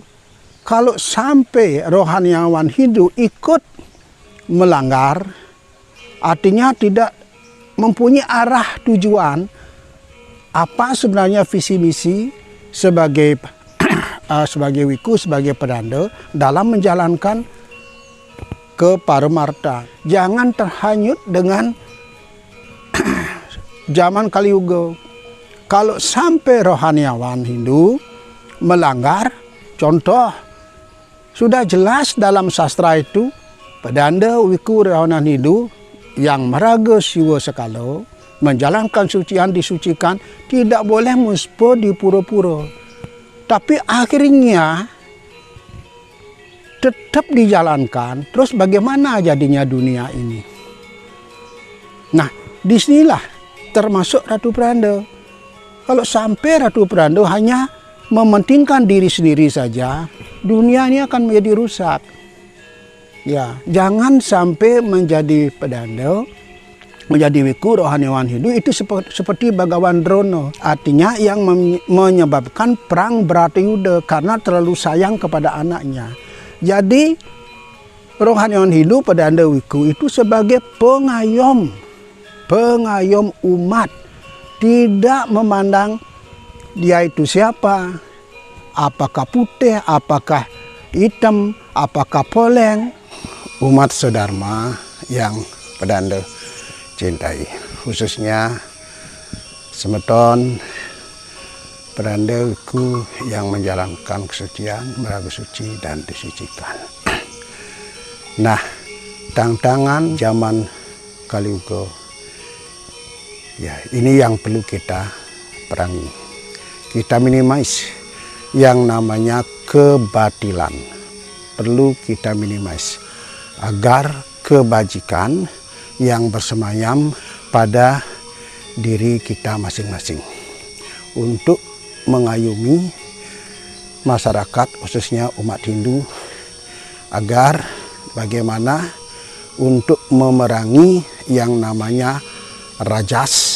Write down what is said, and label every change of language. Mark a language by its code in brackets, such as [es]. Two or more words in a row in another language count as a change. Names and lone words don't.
[id] Kalau sampai rohaniawan Hindu ikut melanggar, artinya tidak mempunyai arah tujuan, apa sebenarnya visi misi sebagai sebagai wiku, sebagai pedanda dalam menjalankan keparemarta. Jangan terhanyut dengan zaman Kaliuga. Kalau sampai rohaniawan Hindu melanggar, contoh sudah jelas dalam sastra itu, pedanda wiku rohaniawan Hindu yang [ban] meraga siwa sekala, [id] menjalankan sucian disucikan, tidak boleh muspo di pura-pura. Tapi akhirnya tetap dijalankan. Terus bagaimana jadinya dunia ini? Nah, disinilah termasuk Ratu Pranda. Kalau sampai Ratu Pranda hanya mementingkan diri sendiri saja, dunia ini akan menjadi rusak. Ya, jangan sampai menjadi pedanda, menjadi wiku rohaniawan Hindu itu seperti Bhagawan Drona. Artinya yang menyebabkan perang Bharatayuddha karena terlalu sayang kepada anaknya. Jadi rohaniawan Hindu pedanda wiku itu sebagai pengayom umat, tidak memandang dia itu siapa, apakah putih, apakah hitam, apakah poleng. Umat sedharma yang pedanda cintai, khususnya semeton pedanda wiku yang menjalankan kesucian, meraga suci dan disucikan. Nah, tantangan zaman Kaliuga, ya ini yang perlu kita perangi. Kita minimize yang namanya kebatilan, perlu kita minimize agar kebajikan yang bersemayam pada diri kita masing-masing untuk mengayomi masyarakat khususnya umat Hindu agar bagaimana untuk memerangi yang namanya rajas